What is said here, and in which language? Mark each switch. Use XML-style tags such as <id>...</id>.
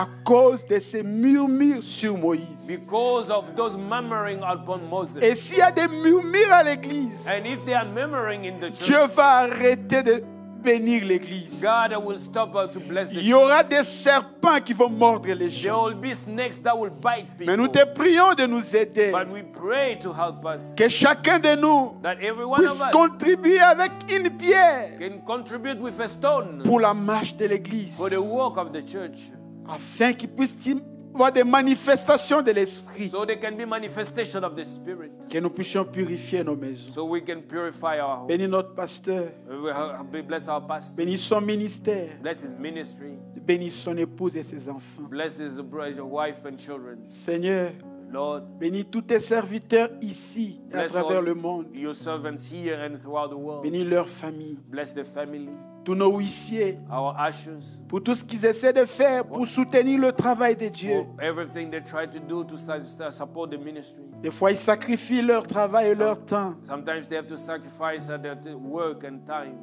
<fr>à cause de ses murmures sur Moïse.</fr> <en>because of those murmuring upon Moses.</en> <fr>Et s'il y a des murmures à l'église,</fr> <en>And if they are murmuring in the church,</en> <fr>Dieu va arrêter de bénir l'église.</fr> <en>God will stop to bless the</en> <fr>Il</fr> <en>church.</en> <fr>y aura des serpents qui vont mordre les</fr> <en>There</en> <fr>gens.</fr> <en>will be snakes that will bite</en> <fr>Mais nous</fr> <en>people.</en> <fr>te prions de nous aider.</fr> <en>But we pray to help us.</en> <fr>Que chacun de nous</fr> <en>That every one of</en> <fr>puisse</fr> <en>us</en> <fr>contribuer avec une pierre</fr> <en>can contribute with a stone</en> <fr>pour la marche de l'église.</fr> <en>for the work of the church.</en> <fr>Afin qu'il puisse y avoir des manifestations de l'esprit.</fr> <en>So there can be manifestation of the Spirit.</en> <fr>Que nous puissions purifier nos maisons.</fr> <en>So we can purify our home.</en> <fr>Bénis notre pasteur.</fr> <en>Bless our pastor.</en> <fr>Bénis son ministère.</fr> <en>Bless his ministry.</en> <fr>Bénis son épouse et ses enfants.</fr> <en>Bless his wife and children.</en> <fr>Seigneur,</fr> <en>Lord,</en> <fr>bénis tous tes serviteurs ici et à</fr> <en>bless</en> <fr>travers</fr> <en>all</en> <fr>le monde.</fr> <en>your servants here and throughout the world.</en> <fr>Bénis leur famille,</fr> <en>Bless the family,</en> <fr>tous nos huissiers,</fr> <en>our ushers,</en> <fr>pour tout ce qu'ils essaient de faire pour soutenir le travail de Dieu.</fr> <en>for everything they try to do to support the ministry.</en> <fr>Des fois, ils sacrifient leur travail et leur temps</fr> <en>Sometimes they have to sacrifice their work and time</en>